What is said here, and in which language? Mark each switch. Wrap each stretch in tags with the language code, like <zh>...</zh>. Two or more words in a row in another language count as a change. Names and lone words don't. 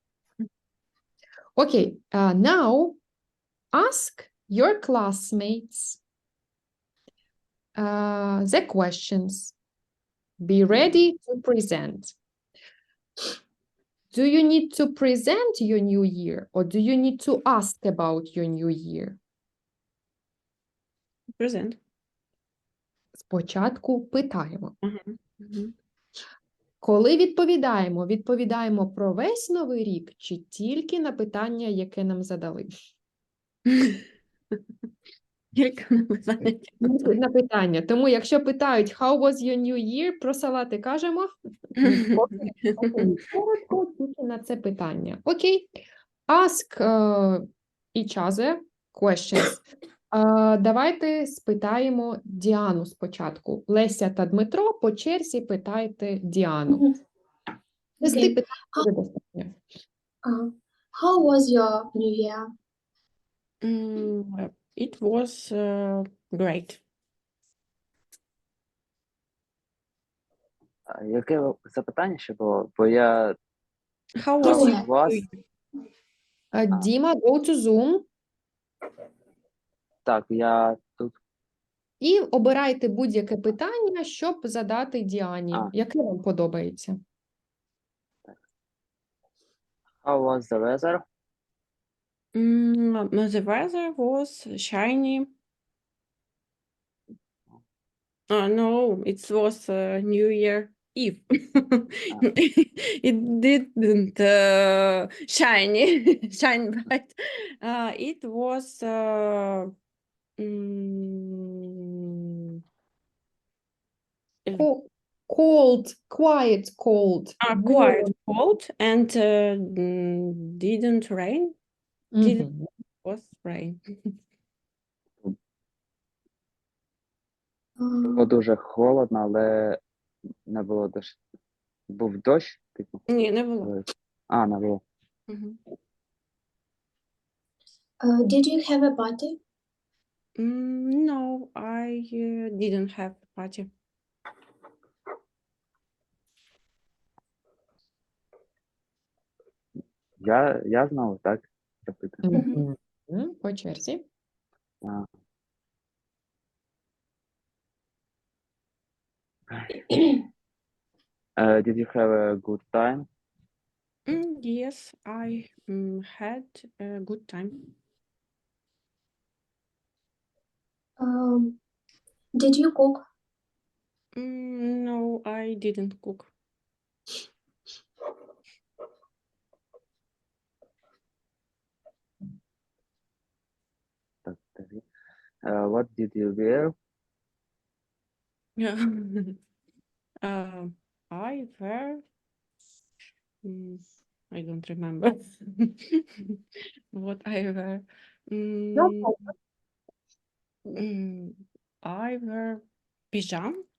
<en>Okay, now ask your classmates the questions. Be ready to present. Do you need to present your new year or do you need to ask about your new year? Present.</en> <uk>Спочатку питаємо. Мгм. Мгм. Коли відповідаємо про весь новий рік чи тільки на питання, яке нам задали? Тільки написати. На питання. Тому якщо питають</uk> <en>how was your new year,</en> <uk>про салати кажемо? Коротко тільки на це питання. Окей.</uk> <en>Ask each other questions.</en> <uk>Давайте спитаємо Діану спочатку. Леся та Дмитро по черзі питайте Діану. 10</uk> <en>Okay.</en> <uk>питань буде достатньо.</uk> <en>How was your New Year? It was great.</en> <uk>Яке запитання ще було? Бо я</uk> <en>How How was How your was? New Year? Діма, go to Zoom</en> <uk>Так, я тут. і обирайте будь-яке питання, щоб задати Діані. Яке вам подобається?</uk> <en>How was the weather? The weather was shiny. No, it was New Year Eve. It didn't shine bright. It was Cold, quiet, cold. quite cold and didn't rain. Didn't Мгм. was rain.</en> <uk>Було дуже холодно, але не було дощ. Був дощ, типу. Ні, не було. Не було. Мгм.</uk> <en>Did you have a party? No, I didn't have a party.</en> <uk>Я знову, так? Запитую. Мгм. По черзі. А,</uk> <en>Did you have a good time? Yes, I had a good time. Did you cook? No, I didn't cook.</en> <uk>Так, тоді.</uk> <en>What did you wear? Yeah. I wear. I don't remember what I wear. No I wear pajama.</en>